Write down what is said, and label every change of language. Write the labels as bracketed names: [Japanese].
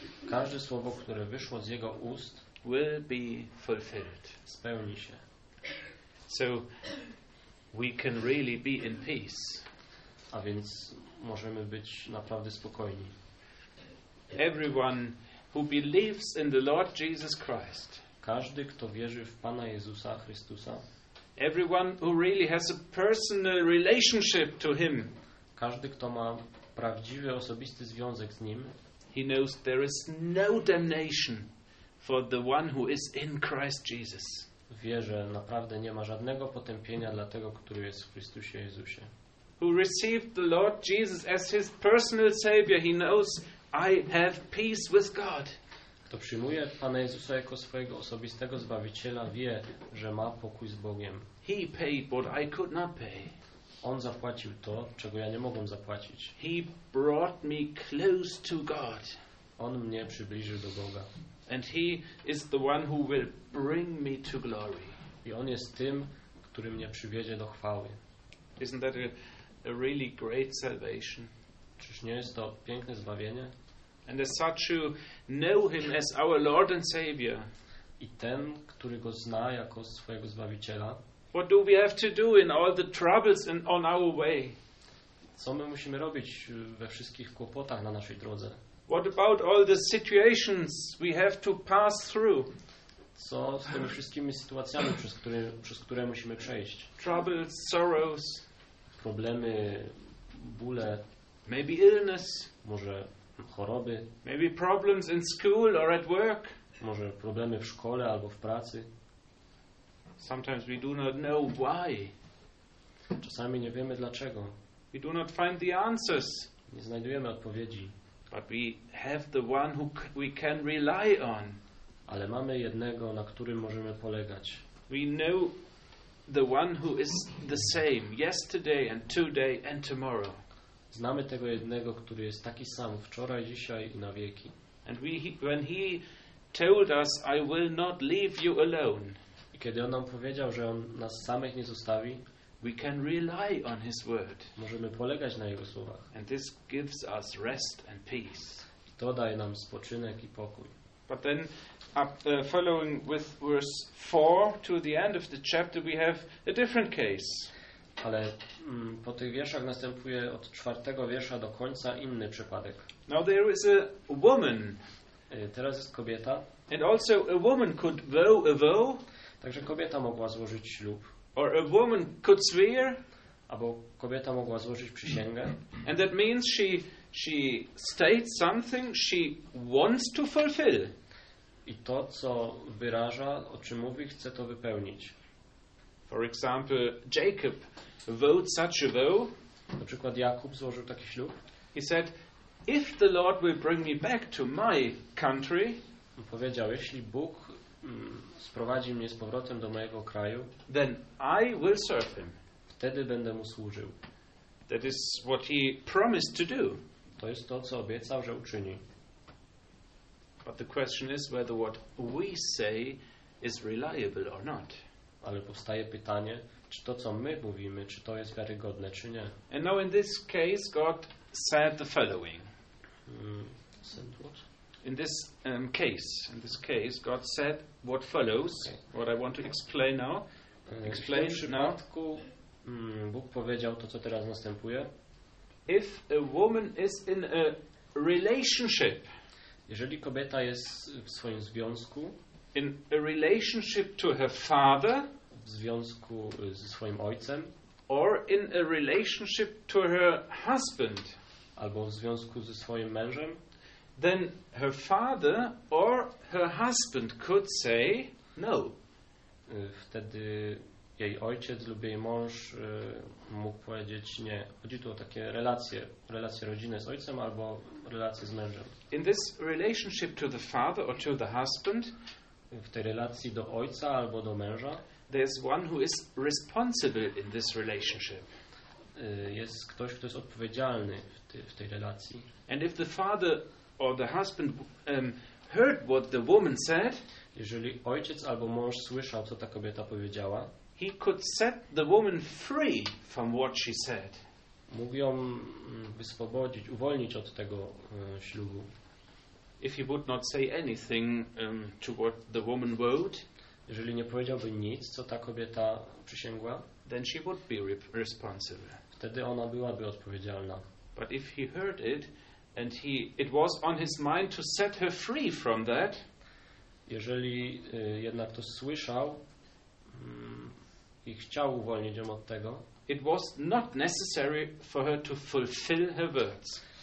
[Polish] Każde słowo, które wyszło z jego ust, [English] will be fulfilled. [Polish] Spełni się. [English] So we can really be in peace. [Polish] A więc możemy być naprawdę spokojni. [English] Everyone who believes in the Lord Jesus Christ. [Polish] Każdy, kto wierzy w Pana Jezusa Chrystusa. [English] Everyone who really has a personal relationship to him. [Polish] Każdy, kto ma prawdziwy osobisty związek z nim. [English] He knows there is no damnation for the one who is in Christ Jesus. [Polish] Wie, że naprawdę nie ma żadnego potępienia dla tego, który jest w Chrystusie Jezusie. [English] Who received the Lord Jesus as his personal savior, he knows I have peace with God. [Polish] Kto przyjmuje Pana Jezusa jako swojego osobistego zbawiciela, wie, że ma pokój z Bogiem. [English] He paid what I could not pay. [Polish] On zapłacił to, czego ja nie mogłem zapłacić. [English] He brought me close to God. [Polish] On mnie przybliżył do Boga. [English] And he is the one who will bring me to glory. [Polish] I on jest tym, który mnie przywiedzie do chwały. [English] Isn't that a really great salvation? [Polish] Czyż nie jest to piękne zbawienie? [English] And as such you know him as our Lord and Savior. [Polish] I ten, który go zna jako swojego zbawiciela. [English] What do we have to do in all the troubles and on our way? [Polish] Co my musimy robić we wszystkich kłopotach na naszej drodze? [English] What about all the situations we have to pass through? [Polish] Co z tymi wszystkimi sytuacjami, przez które musimy przejść? [English] Troubles, sorrows, [Polish] problemy, bóle, [English] maybe illness, [Polish] może choroby, [English] maybe problems in school or at work, [Polish] może problemy w szkole albo w pracy. [English] Sometimes we do not know why. [Polish] Czasami nie wiemy dlaczego. [English] We do not find the answers. [Polish] Nie znajdujemy odpowiedzi. [English] But we have the one who we can rely on. [Polish] Ale mamy jednego, na którym możemy polegać. [English] We know the one who is the same yesterday and today and tomorrow. [Polish] Znamy tego jednego, który jest taki sam wczoraj, dzisiaj i na wieki. [English] And when he told us, I will not leave you alone. [Polish] I kiedy on nam powiedział, że on nas samych nie zostawi, [English] we can rely on his word. [Polish] Możemy polegać na jego słowach. [English] And this gives us rest and peace. [Polish] I to daje nam spoczynek i pokój. [English] But then following with verse 4 to the end of the chapter we have a different case. [Polish] Ale po tych wierszach następuje od czwartego wiersza do końca inny przypadek. [English] Now there is a woman. [Polish] Teraz jest kobieta. [English] And also a woman could vow a vow. [Polish] Także kobieta mogła złożyć ślub. [English] Or a woman could swear. [Polish] Albo kobieta mogła złożyć przysięgę. [English] And that means she states something she wants to fulfill. [Polish] I to, co wyraża, o czym mówi, chce to wypełnić. [English] For example, Jacob vowed such a vow. [Polish] Na przykład Jakub złożył taki ślub. [English] He said, if the Lord will bring me back to my country. [Polish] On powiedział, jeśli Bóg sprowadzi mnie z powrotem do mojego kraju, [English] then I will serve him. [Polish] Wtedy będę mu służył. [English] That is what he promised to do. [Polish] To jest to, co obiecał, że uczyni. [English] But the question is whether what we say is reliable or not. [Polish] Ale powstaje pytanie, czy to, co my mówimy, czy to jest wiarygodne, czy nie. [English] And now in this case God said the following. Said what? In this case God said what follows. Okay. What I want to explain now. Explain [Polish] w przypadku Bóg powiedział to, co teraz następuje. [English] If a woman is in a relationship. [Polish] Jeżeli kobieta jest w swoim związku. [English] In a relationship to her father. [Polish] W związku ze swoim ojcem. [English] Or in a relationship to her husband. [Polish] Albo w związku ze swoim mężem. [English] Then her father or her husband could say no. [Polish] Wtedy jej ojciec lub jej mąż mógł powiedzieć nie. Chodzi tu o takie relacje rodziny z ojcem albo relacje z mężem. [English] In this relationship to the father or to the husband, [Polish] w tej relacji do ojca albo do męża, [English] there is one who is responsible in this relationship. [Polish] Jest ktoś, kto jest odpowiedzialny w tej relacji. [English] And if the father or the husband heard what the woman said, [Polish] jeżeli ojciec albo mąż słyszał, co ta kobieta powiedziała, [English] he could set the woman free from what she said. [Polish] Mógł ją wyswobodzić, uwolnić od tego ślubu. [English] If he would not say anything to what the woman vowed, [Polish] jeżeli nie powiedziałby nic, co ta kobieta przysięgła, [English] then she would be responsible. [Polish] Wtedy ona byłaby odpowiedzialna. [English] But if he heard it and it was on his mind to set her free from that, [Polish] jeżeli jednak to słyszał i chciał uwolnić ją od tego, [English] it was not necessary for her to fulfill her words.